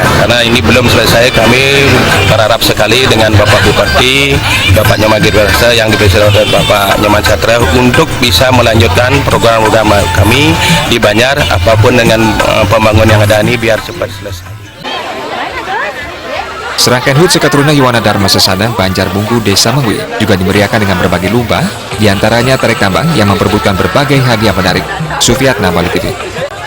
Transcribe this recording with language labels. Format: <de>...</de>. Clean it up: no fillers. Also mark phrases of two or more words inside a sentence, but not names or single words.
<id>Karena ini belum selesai, kami berharap sekali dengan Bapak Bupati, Bapak Nyoman Giri Prasta yang difasilitasi oleh Bapak Nyoman Satria untuk bisa melanjutkan program-program kami di Banjar, apapun dengan pembangunan yang ada ini biar cepat selesai. Serangkaian HUT Seketruna Yohana Dharma Sesana Banjar Munggu Desa Mengui juga dimeriahkan dengan berbagai lomba, diantaranya tarik tambang yang memperebutkan berbagai hadiah menarik. Sufiatna, Bali TV.</id>